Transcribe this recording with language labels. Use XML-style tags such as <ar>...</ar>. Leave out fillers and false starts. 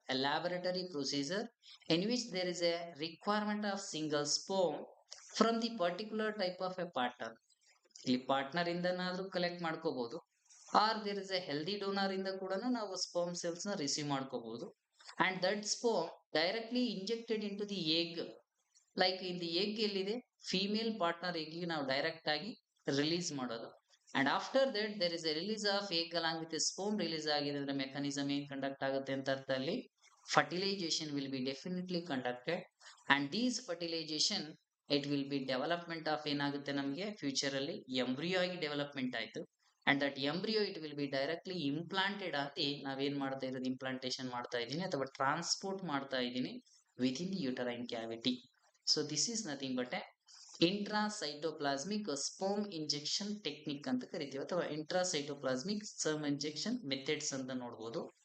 <en>A laboratory procedure in which there is a requirement of single sperm from the particular type of a partner.</en> <kn>ಇಲ್ಲಿ partner ಇಂದನಾದ್ರೂ collect ಮಾಡ್ಕೋಬಹುದು,</kn> <en>or there is a healthy donor</en> <kn>ಇಂದ ಕೂಡ ನಾವು sperm cells ನ receive ಮಾಡ್ಕೋಬಹುದು.</kn> <en>And that sperm directly injected into the egg. Like in the egg</en> <kn>ಎಲ್ಲಿದೆ? Female partner egg ನಾವು direct ಆಗಿ ರಿಲೀಸ್ ಮಾಡೋದು.</kn> <en>and after that there is a release of egg along with sperm release</en> <kn>ಆಗಿದೆ ಅಂದ್ರೆ mechanism ಏನ್ conduct ಆಗುತ್ತೆ ಅಂತ ಅರ್ಥ.</kn> <en>ಅಲ್ಲಿ fertilization will be definitely conducted, and these fertilization it will be development of</en> <kn>ಏನಾಗುತ್ತೆ ನಮಗೆ ಫ್ಯೂಚರ್ ಅಲ್ಲಿ ಎಂಬ್ರಿಯೋ ಆಗಿ ಡೆವಲಪ್ಮೆಂಟ್ ಆಯ್ತು.</kn> <en>and that embryo it will be directly implanted</en> <kn>ಆಗಿ ನಾವೇನ್ ಮಾಡ್ತಾ ಇರೋದು? ಇಂಪ್ಲಾಂಟೇಶನ್ ಮಾಡ್ತಾ ಇದ್ದೀನಿ ಅಥವಾ ಟ್ರಾನ್ಸ್ಪೋರ್ಟ್ ಮಾಡ್ತಾ ಇದ್ದೀನಿ</kn> <en>Within the uterine cavity. So this is nothing but a intracytoplasmic sperm injection technique</en> <kn>ಅಂತ ಕರಿತೀವಿ, ಅಥವಾ</kn> <en>intracytoplasmic sperm injection methods</en> <kn>ಅಂತ ನೋಡ್ಬೋದು.</kn>